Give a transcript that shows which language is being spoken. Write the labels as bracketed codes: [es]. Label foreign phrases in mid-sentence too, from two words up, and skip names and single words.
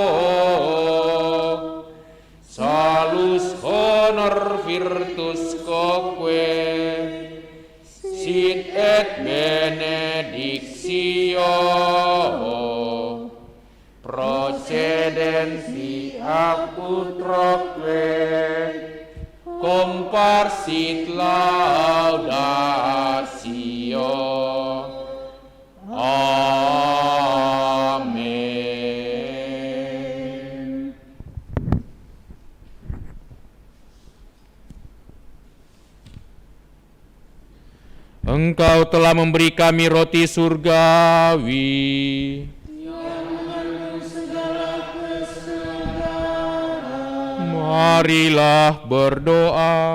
[la] salus honor virtus quoque sit et benedictio procedens ab utroque comparsit laudatio. [id] Amin. Engkau telah memberi kami roti surgawi, marilah berdoa.